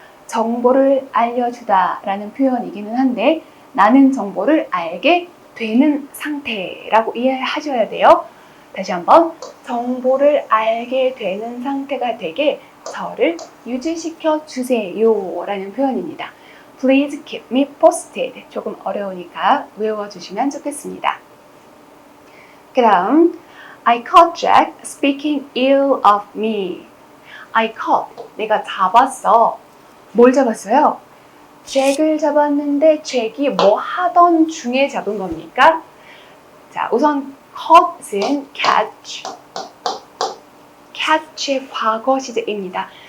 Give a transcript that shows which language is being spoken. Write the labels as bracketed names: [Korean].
[Korean] 정보를 알려주다 라는 표현이기는 한데 나는 정보를 알게 되는 상태라고 이해하셔야 돼요. 다시 한번 정보를 알게 되는 상태가 되게 저를 유지시켜 주세요 라는 표현입니다. [English] Please keep me posted. [Korean] 조금 어려우니까 외워주시면 좋겠습니다. 그 다음 [English] I caught Jack speaking ill of me. I caught, [Korean] 내가 잡았어. 뭘 잡았어요? 잭을 잡았는데 잭이 뭐 하던 중에 잡은 겁니까? 자, 우선 caught은 catch, catch의 과거 시제입니다.